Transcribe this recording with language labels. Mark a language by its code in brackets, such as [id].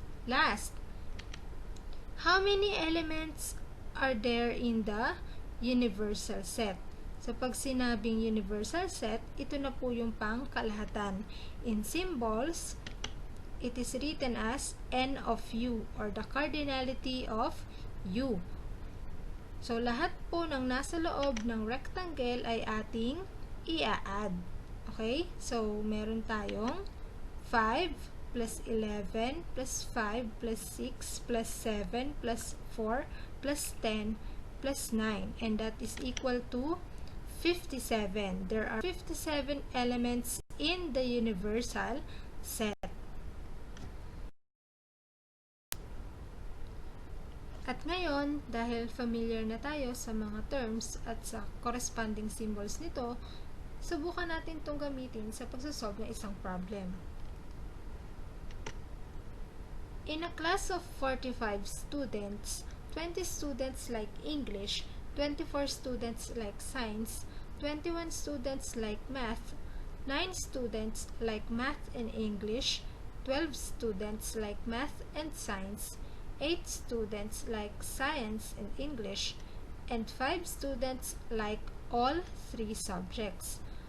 [en] Last, how many elements are there in the universal set? [tl] So, pag sinabing universal set, ito na po yung pangkalahatan. [en] In symbols, it is written as N of U, or the cardinality of U. [tl] So, lahat po ng nasa loob ng rectangle ay ating i-add. [en] Okay? So, [tl] meron tayong [en] 5 plus 11 plus 5 plus 6 plus 7 plus 4 plus 10 plus 9, and that is equal to 57. There are 57 elements in the universal set. [tl] At ngayon, dahil familiar na tayo sa mga terms at sa corresponding symbols nito, subukan natin itong gamitin sa pagsasolve ng isang problem. [en] In a class of 45 students, 20 students like English, 24 students like Science, 21 students like Math, 9 students like Math and English, 12 students like Math and Science, 8 students like Science and English, and 5 students like all 3 subjects.